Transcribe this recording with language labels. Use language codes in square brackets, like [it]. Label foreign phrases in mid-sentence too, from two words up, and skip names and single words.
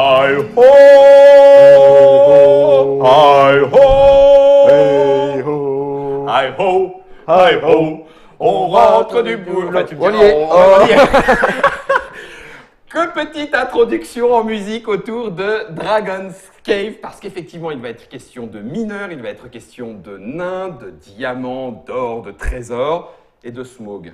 [en] Hi ho! Hi ho! Hey ho. Hi ho! Hi ho! [fr] On rentre du boulot. Enfin, tu me On diras, y est. on y est. Que petite introduction en musique autour de Dragon's Cave, parce qu'effectivement, il va être question de mineurs, il va être question de nains, de diamants, d'or, de trésors et de smog.